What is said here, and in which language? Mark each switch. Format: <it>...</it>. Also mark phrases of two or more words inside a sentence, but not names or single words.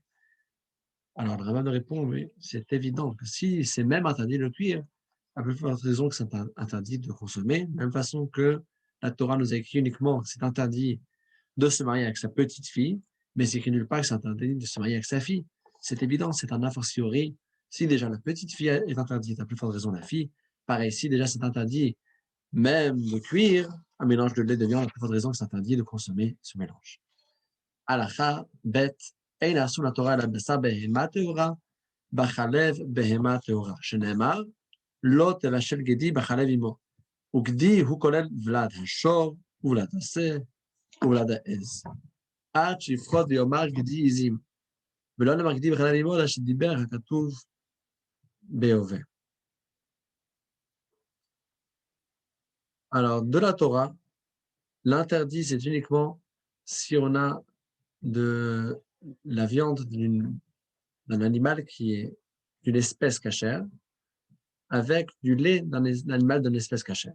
<fr>Alors, le rabbin répond, oui, c'est évident que si c'est même interdit de cuire, à plus forte raison que c'est interdit de consommer, de même façon que la Torah nous a écrit uniquement que c'est interdit de se marier avec sa petite fille, mais c'est écrit nulle part que c'est interdit de se marier avec sa fille. C'est évident, c'est un a fortiori. Si déjà la petite fille est interdite, à plus forte raison la fille, pareil, si déjà c'est interdit même de cuire un mélange de lait de viande, à plus forte raison que c'est interdit de consommer ce mélange.</fr> <he>הלכה ב' אין אסור לתורה אלא בשר בהמה טהורה, בחלב בהמה טהורה, שנאמר לא תבשל גדי בחלב עמו, וגדי הוא כולל ולד השור, ולד השה, ולד העז. עד שיפחות ויאמר גדי עזים, ולא נאמר גדי בחלב עמו, אלא שדיבר הכתוב בהווה.</he> <fr>Alors, de la Torah, l'interdit, c'est uniquement si on a de la viande d'un animal qui est d'une espèce cachère, avec du lait d'un animal d'une espèce cachère.</fr>